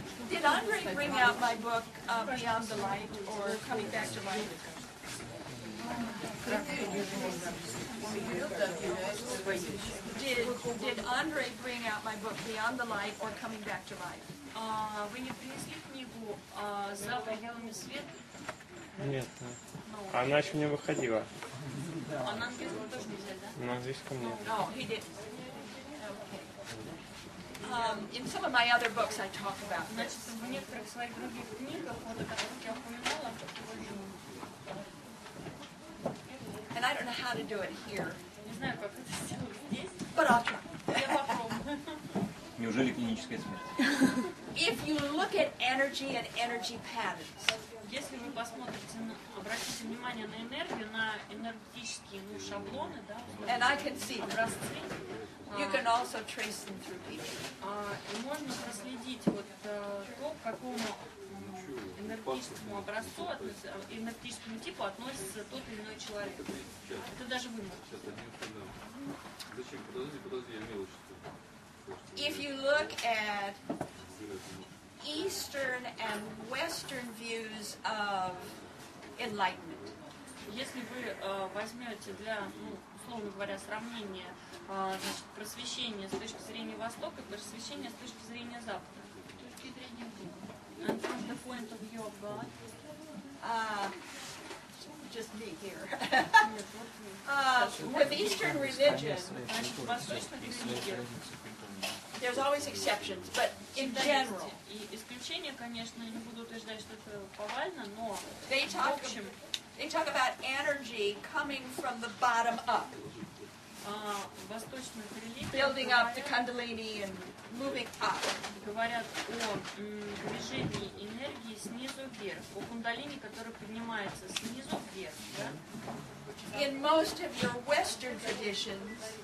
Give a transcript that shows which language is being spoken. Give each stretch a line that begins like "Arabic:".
English: Did Andre bring out my book, Beyond the Light, or Coming Back to Light? Did Andre bring out my book, Beyond the Light, or Coming Back to Light?
Russian: Вы не принесли книгу «За пределами света»? Нет, она еще не выходила. А на английском тоже нельзя, да? На английском нет.
English: No, he didn't. Okay. In some of my other books I talk about
Russian: Значит,
English: this.
Russian: в некоторых своих других книгах, вот о которых я упоминала,
English: And I don't know how to do it here,
Russian: не знаю, как это сделать здесь,
English: but I'll try.
Russian: я попробую. Неужели клиническая смерть?
English: If you look at energy and energy patterns,
Russian: Если вы посмотрите, обратите внимание на энергию, на энергетические шаблоны, да,
English: and I can see them,
Russian: образцы,
English: you can also trace them through people.
Russian: и можно проследить вот то, к какому энергетическому образцу, энергетическому типу относится тот или иной человек. Это даже вы можете.
English: If you look at Eastern and Western views of enlightenment,
Russian: Если вы возьмете для, условно говоря, сравнения значит, просвещения с точки зрения Востока и просвещения с точки зрения Запада. С точки зрения Бога.
English: And from the point of view of God. just me here.
Russian: Нет, вот
English: With Eastern religion,
Russian: значит, в восточных религиях
English: there's always exceptions, but in
Russian: всегда
English: general,
Russian: есть и исключения, конечно, не буду утверждать, что это повально, но
English: they
Russian: в
English: talk
Russian: общем
English: about energy coming from the bottom up,
Russian: в восточных религиях
English: building up the Kundalini and moving up.
Russian: говорят о движении энергии снизу вверх, о кундалини, который поднимается снизу вверх. Да?
English: In most of your Western traditions,